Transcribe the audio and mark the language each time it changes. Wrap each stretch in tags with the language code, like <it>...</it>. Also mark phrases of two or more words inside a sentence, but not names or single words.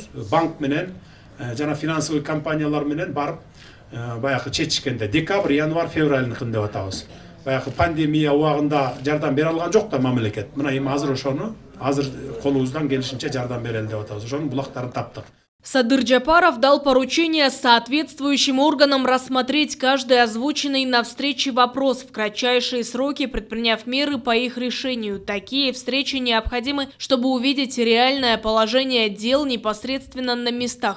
<ky>Банк менен жана финансовый компаниялар менен барып баягы чечишкенде декабрь, январь, февральныкын деп атабыз. Баягы пандемия убагында жардам бере алган жок да мамлекет. Мына эми азыр ошону колубуздан келишинче жардам берели деп атабыз. Ошонун булактарын таптык.</ky> <ru>Садыр Джапаров дал поручение соответствующим органам рассмотреть каждый озвученный на встрече вопрос в кратчайшие сроки, предприняв меры по их решению. Такие встречи необходимы, чтобы увидеть реальное положение дел непосредственно на местах.</ru>